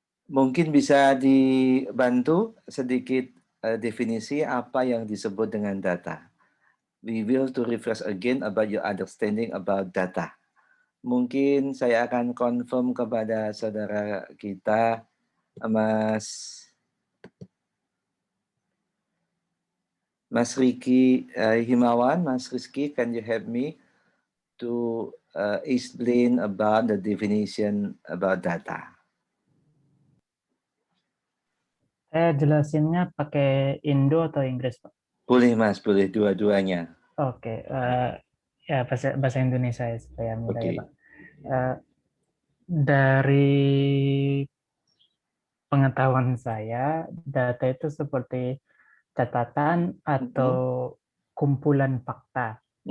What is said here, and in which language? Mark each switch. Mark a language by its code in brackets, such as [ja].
[id] Mungkin bisa dibantu sedikit definisi apa yang disebut dengan data. [en] We will to refresh again about your understanding about data. [id] Mungkin saya akan confirm kepada saudara kita, Mas Riki Himawan. [en] Mas Rizky, can you help me to explain about the definition about data? [id] Saya jelasinnya pakai Indo atau Inggris, Pak? Boleh Mas, boleh dua-duanya. Oke, ya bahasa Indonesia ya, supaya mudah ya, Pak. Dari pengetahuan saya, data itu seperti catatan atau kumpulan fakta.